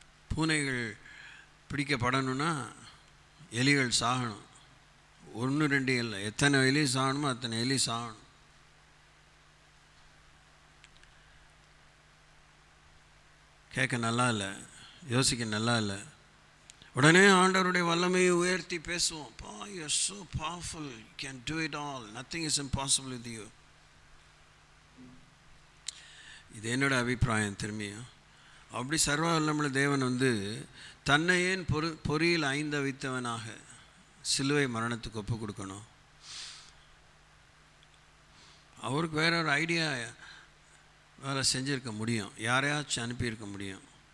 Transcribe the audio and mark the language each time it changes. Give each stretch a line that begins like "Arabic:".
Tamil: பூனைகள் பிடிக்கப்படணும்னா எலிகள் சாகணும். 1 2 இல்லை, எத்தனை எலி சாகணுமோ அத்தனை எலி சாகணும். கேட்க நல்லா இல்லை, யோசிக்க நல்லா இல்லை. உடனே ஆண்டவருடைய வல்லமையை உயர்த்தி பேசுவோம்.
English: You are so powerful, you can do it all, nothing is impossible with you.
Tamil: இது என்னோட அபிப்பிராயம். திரும்பியும் அப்படி சர்வ வல்லமுள்ள தேவன் தன்னை ஏன் பொறியில் ஐந்தவித்தவனாக சிலுவை மரணத்துக்கு ஒப்பு கொடுக்கணும்? அவருக்கு வேற ஒரு ஐடியா வேலை செஞ்சுருக்க முடியும், யாரையாச்சும் அனுப்பியிருக்க முடியும்.